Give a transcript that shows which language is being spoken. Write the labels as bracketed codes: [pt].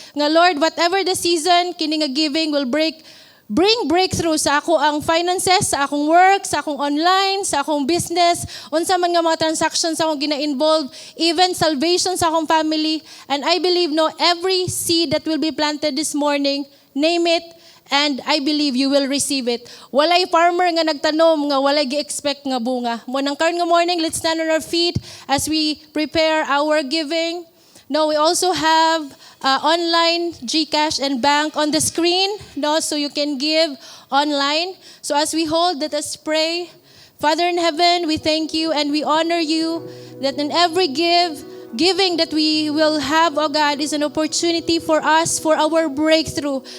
[en] Nga Lord, whatever the season, kini nga giving will bring breakthrough sa ako ang finances, sa akong work, sa akong online, sa akong business, unsa man nga mga transactions [ceb] sa akong gina-involve, [en] even salvation sa akong family. And I believe no, every seed that will be planted this morning, name it, and I believe you will receive it. [ceb] Walay farmer nga nagtanom nga walay gi-expect nga bunga. Mo nang karon nga [en] morning, let's stand on our feet as we prepare our giving. No, we also have online GCash and bank on the screen, no, so you can give online. So as we hold, let us pray. Father in heaven, we thank you and we honor you that in every giving that we will have, oh God, is an opportunity for us, for our breakthrough.